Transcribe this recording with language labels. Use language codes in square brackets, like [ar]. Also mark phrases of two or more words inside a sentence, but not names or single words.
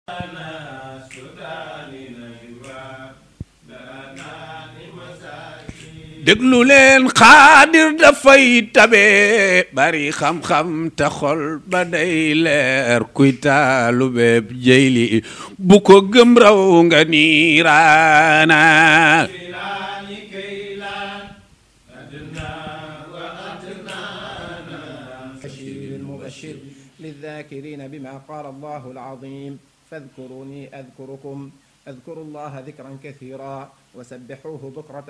[wo] déglu leen xaadir dafay tabe bari xam-xam te xol ba day leer kuy taalu bépp jëyli bu ko gëm raw nga niiraana [ar] المبشر للذاكرين بما قال الله العظيم فاذكروني أذكركم اذكروا الله ذكرا كثيرا وسبحوه بكرة